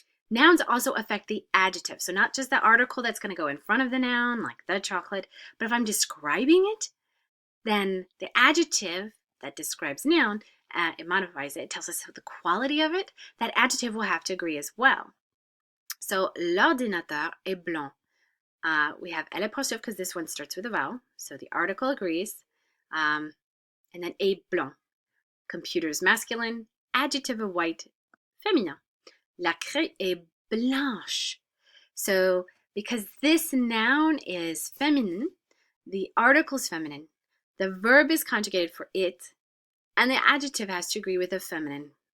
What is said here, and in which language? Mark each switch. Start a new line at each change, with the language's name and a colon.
English: Nouns also affect the adjective, so not just the article that's going to go in front of the noun, like the chocolate, but if I'm describing it, then the adjective that describes noun, it modifies it, it tells us the quality of it, that adjective will have to agree as well.
French: So, l'ordinateur est blanc.
English: We have l'apostrophe because this one starts with a vowel, so the article agrees. And then
French: est blanc.
English: Computer's masculine, adjective of white, féminin.
French: La craie est blanche.
English: So, because this noun is feminine, the article is feminine, the verb is conjugated for it, and the adjective has to agree with the feminine.